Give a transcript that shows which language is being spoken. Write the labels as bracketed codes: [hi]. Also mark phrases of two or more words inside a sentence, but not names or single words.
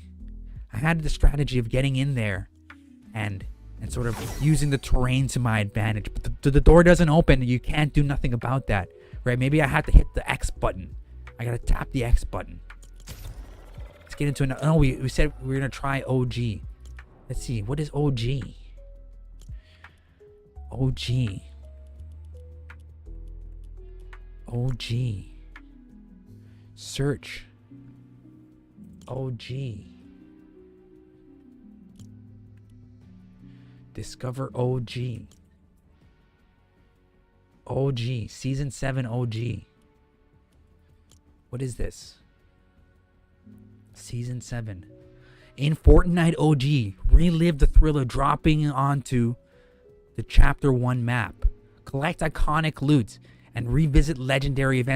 [en] I had the strategy of getting in there and sort of using the terrain to my advantage. But the door doesn't open. You can't do nothing about that. Right? Maybe I have to hit the X button. I got to tap the X button. Let's get into another. No, we said we were going to try OG. Let's see. What is OG? OG. OG. Search. OG. Discover OG. OG. Season 7 OG. What is this? Season 7. In Fortnite OG, relive the thrill of dropping onto the Chapter 1 map. Collect iconic loot and revisit legendary events.